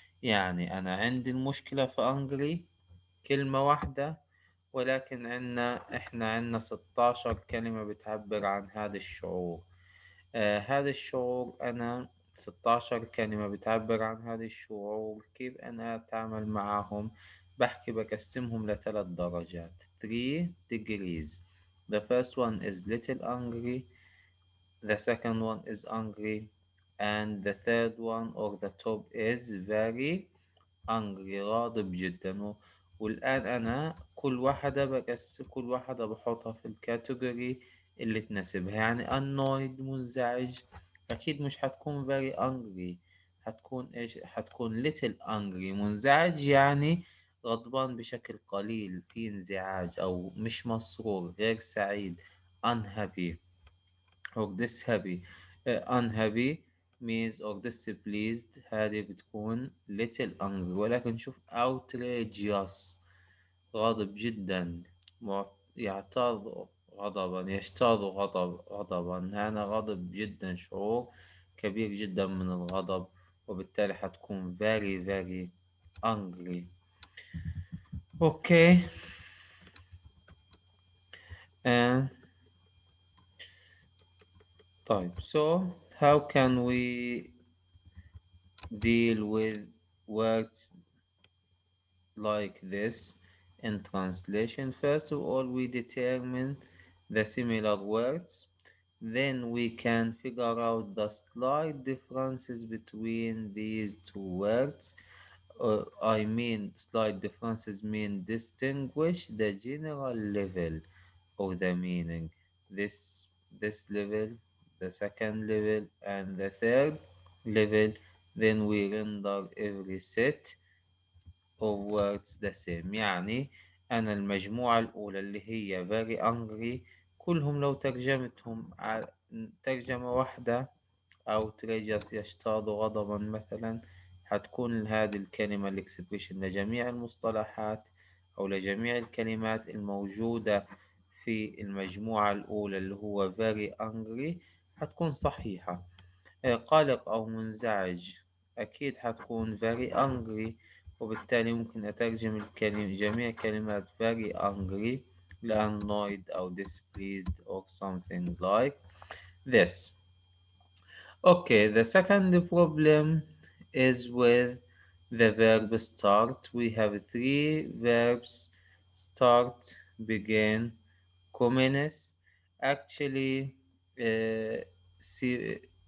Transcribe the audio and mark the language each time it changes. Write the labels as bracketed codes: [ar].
[ar] يعني أنا عندي المشكلة في angry كلمة واحدة، ولكن إحنا عنا 16 كلمة بتعبر عن هذا الشعور. هذا الشعور أنا 16 كلمة بتعبر عن هذا الشعور. كيف أنا أتعامل معهم؟ بقسمهم لثلاث درجات 3 degrees. [en] The first one is little angry, the second one is angry, and the third one or the top is very angry غاضب جدا. [ar] والآن أنا كل واحدة بحطها في الكاتيجوري اللي تناسبها. يعني annoyed منزعج أكيد مش حتكون very angry، حتكون إيش؟ حتكون little angry. منزعج يعني غضبان بشكل قليل، في انزعاج أو مش مسرور، غير سعيد، unhappy or dishappy. [en] unhappy means or displeased، هذه بتكون little angry. [ar] ولكن شوف outrageous غاضب جدا، يعتاض غضبا، يشتاط غضبا. هذا غاضب جدا، شعور كبير جدا من الغضب، وبالتالي حتكون very very angry. [en] okay. and طيب so how can we deal with words like this in translation? First of all, we determine the similar words. Then we can figure out the slight differences between these two words. I mean, slight differences mean distinguish the general level of the meaning. This level, the second level, and the third level. Then we render every set of words the same. [ar] يعني أنا المجموعة الأولى اللي هي very angry كلهم لو ترجمتهم ترجمة واحدة أو outrageous يشتاط غضبا مثلا، حتكون هذه الكلمة الإكسبريشن لجميع المصطلحات أو لجميع الكلمات الموجودة في المجموعة الأولى اللي هو very angry حتكون صحيحة. قلق أو منزعج أكيد حتكون very angry، وبالتالي ممكن أترجم جميع كلمات very angry ل annoyed أو displeased or something like this. [en] Okay, the second problem is with the verb start. We have three verbs: start, begin, commence. Actually, see,